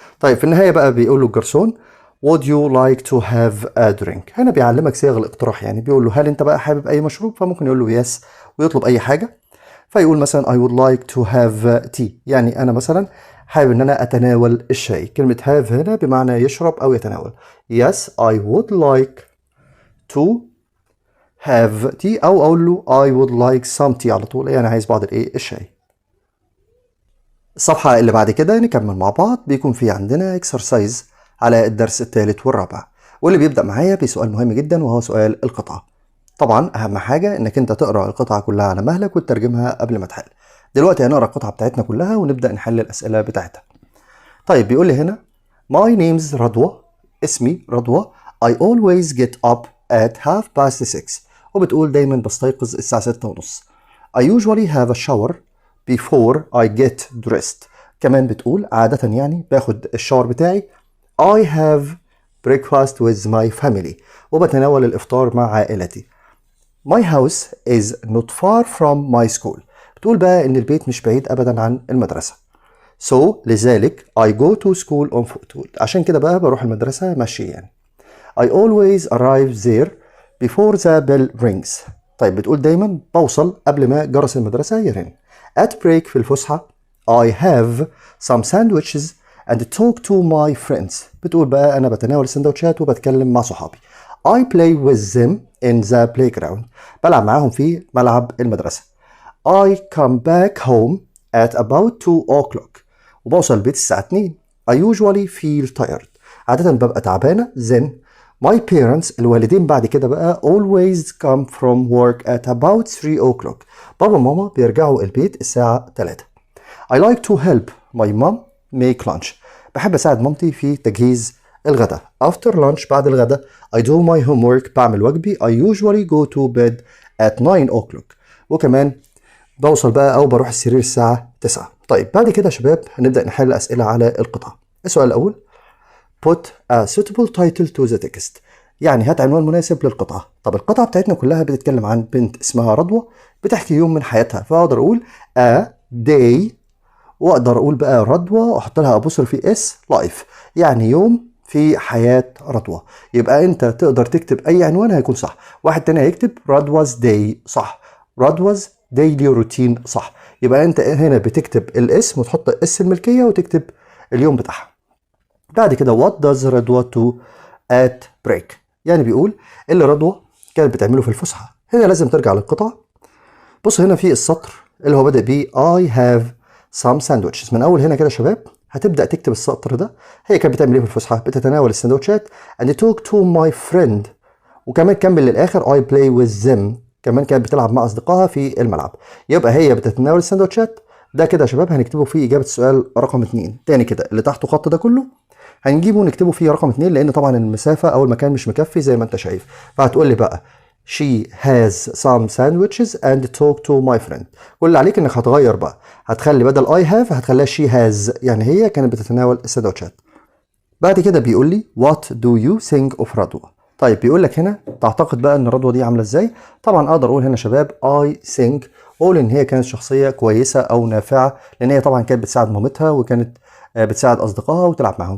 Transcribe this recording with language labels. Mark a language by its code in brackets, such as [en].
[ar] طيب في النهاية بقى بيقول له الجرسون [en] would you like to have a drink. [ar] هنا بيعلمك صيغ الاقتراح، يعني بيقول له هل انت بقى حابب اي مشروب، فممكن يقول له yes ويطلب اي حاجة. فيقول مثلا [en] I would like to have tea، [ar] يعني انا مثلا حابب ان انا اتناول الشاي. كلمة have هنا بمعنى يشرب او يتناول. [en] yes I would like to have tea، [ar] او اقول له [en] I would like some tea على طول، [ar] يعني عايز بعض الايه الشاي. الصفحة اللي بعد كده نكمل مع بعض، بيكون في عندنا exercise على الدرس الثالث والرابع، واللي بيبدأ معايا بسؤال مهم جدا وهو سؤال القطعة. طبعا أهم حاجة إنك أنت تقرأ القطعة كلها على مهلك وتترجمها قبل ما تحل. دلوقتي هنقرأ القطعة بتاعتنا كلها ونبدأ نحل الأسئلة بتاعتها. طيب بيقول لي هنا [en] My name's [ar] رضوى، اسمي رضوى. [en] I always get up at 6:30. [ar] وبتقول دايما بستيقظ الساعة 6:30. [en] I usually have a shower before I get dressed. [ar] كمان بتقول عادة يعني باخد الشاور بتاعي. [en] I have breakfast with my family. [ar] وبتناول الإفطار مع عائلتي. [en] My house is not far from my school. [ar] بتقول بقى إن البيت مش بعيد أبدا عن المدرسة. [en] So [ar] لذلك [en] I go to school on foot. [ar] عشان كده بقى بروح المدرسة مشي يعني. [en] I always arrive there before the bell rings. [ar] طيب بتقول دايما بوصل قبل ما جرس المدرسة يرن. [en] At break [ar] في الفسحة [en] I have some sandwiches and talk to my friends. [ar] بتقول بقى أنا بتناول السندوتشات وبتكلم مع صحابي. [en] I play with them in the playground. [ar] بلعب معاهم في ملعب المدرسة. [en] I come back home at about 2 o'clock. [ar] وبوصل البيت الساعة 2. [en] I usually feel tired. [ar] عادة ببقى تعبانة. [en] Then my parents [ar] الوالدين بعد كده بقى [en] always come from work at about 3 o'clock. [ar] بابا وماما بيرجعوا البيت الساعة 3. [en] I like to help my mom make lunch. [ar] بحب أساعد مامتي في تجهيز الغداء. [en] After lunch [ar] بعد الغداء [en] I do my homework. [ar] بعمل واجبي. [en] I usually go to bed at 9 o'clock. [ar] وكمان بوصل بقى أو بروح السرير الساعة 9. طيب بعد كده يا شباب هنبدأ نحل أسئلة على القطعة. السؤال الأول [en] Put a suitable title to the text. [ar] يعني هات عنوان مناسب للقطعة. طب القطعة بتاعتنا كلها بتتكلم عن بنت اسمها رضوى بتحكي يوم من حياتها، فأقدر أقول [en] a day، [ar] وأقدر أقول بقى رضوى وأحط لها أبوستروفي اس life، يعني يوم في حياة رضوى. يبقى أنت تقدر تكتب أي عنوان هيكون صح. واحد تاني هيكتب رضوا's day صح، رضوا's daily routine صح. يبقى أنت هنا بتكتب الاسم وتحط اس الملكية وتكتب اليوم بتاعها. بعد كده [en] what does Radwa do at break؟ [ar] يعني بيقول اللي رضوى كانت بتعمله في الفسحة. هنا لازم ترجع للقطعة. بص هنا في السطر اللي هو بدأ بيه [en] I have some sandwiches. [ar] من أول هنا كده يا شباب هتبدأ تكتب السطر ده. هي كانت بتعمل ايه في الفسحة؟ بتتناول السندوتشات [en] and talk to my friend. [ar] وكمان كمل للآخر [en] I play with them. [ar] كمان كانت بتلعب مع أصدقائها في الملعب. يبقى هي بتتناول السندوتشات. ده كده يا شباب هنكتبه فيه إجابة السؤال رقم 2. تاني كده اللي تحته خط ده كله هنجيبه ونكتبه فيه رقم 2، لأن طبعا المسافة أو المكان مش مكفي زي ما أنت شايف. فهتقول لي بقى [en] She has some sandwiches and talk to my friend. [ar] كل اللي عليك إنك هتغير بقى، هتخلي بدل I have هتخليها [en] she has، [ar] يعني هي كانت بتتناول السندوتشات. بعد كده بيقول لي [en] What do you think of Radwa? [ar] طيب بيقول لك هنا تعتقد بقى إن رضوى دي عاملة إزاي؟ طبعا أقدر أقول هنا شباب [en] I think، [ar] أقول إن هي كانت شخصية كويسة أو نافعة، لأن هي طبعا كانت بتساعد مامتها وكانت بتساعد أصدقائها وتلعب معهم.